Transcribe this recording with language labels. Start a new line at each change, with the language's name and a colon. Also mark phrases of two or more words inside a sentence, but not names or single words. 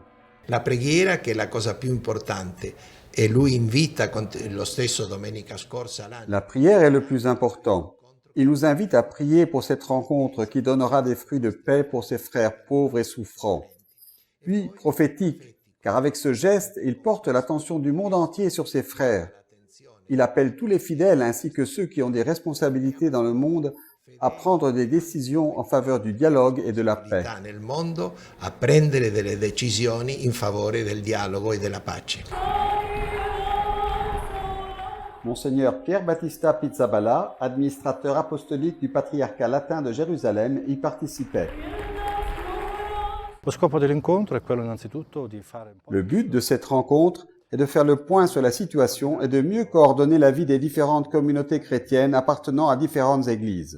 Italian: La preghiera, che è la cosa più importante, e lui invita lo stesso domenica scorsa.
French: La prière est le plus important. Il nous invite à prier pour cette rencontre qui donnera des fruits de paix pour ses frères pauvres et souffrants. Puis prophétique, car avec ce geste, il porte l'attention du monde entier sur ses frères. Il appelle tous les fidèles ainsi que ceux qui ont des responsabilités dans le monde à prendre des décisions en faveur du dialogue et de la paix.
Italian: Nel mondo a prendere delle decisioni in favore del dialogo e della pace.
French: Monseigneur Pier Battista Pizzaballa, administrateur apostolique du patriarcat latin de Jérusalem, y participait. Le but de cette rencontre est de faire le point sur la situation et de mieux coordonner la vie des différentes communautés chrétiennes appartenant à différentes églises.